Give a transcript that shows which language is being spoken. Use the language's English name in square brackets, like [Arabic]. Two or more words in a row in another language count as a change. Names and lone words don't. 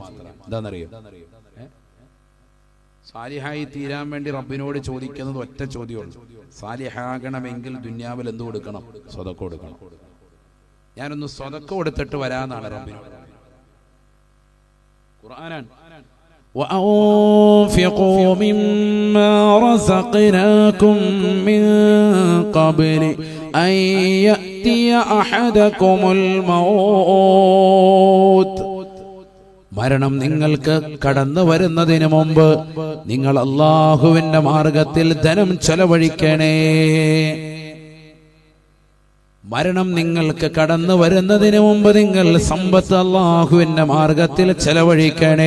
[Malayalam] എന്താണെന്നറിയോ? സാലിഹായി തീരാൻ വേണ്ടി റബ്ബിനോട് ചോദിക്കുന്നത് ഒറ്റ ചോദ്യമുള്ളൂ. സാലിഹാകണമെങ്കിൽ ദുനിയാവിൽ എന്ത് കൊടുക്കണം? സ്വതക്ക കൊടുക്കണം. ഞാനൊന്ന് സ്വതക്ക കൊടുത്തിട്ട് വരാന്നാണ് റബ്ബിനോട്. ഖുർആനാണ്. [Arabic] وأنفقوا مما رزقناكم من قبل أن يأتي أحدكم الموت. [Malayalam] മരണം നിങ്ങൾക്ക് കടന്നു വരുന്നതിന് മുമ്പ് നിങ്ങൾ അല്ലാഹുവിന്റെ മാർഗത്തിൽ ധനം ചെലവഴിക്കണേ. മരണം നിങ്ങൾക്ക് കടന്നു വരുന്നതിന് മുമ്പ് നിങ്ങൾ സമ്പത്ത് അല്ലാഹുവിന്റെ മാർഗത്തിൽ ചെലവഴിക്കണേ.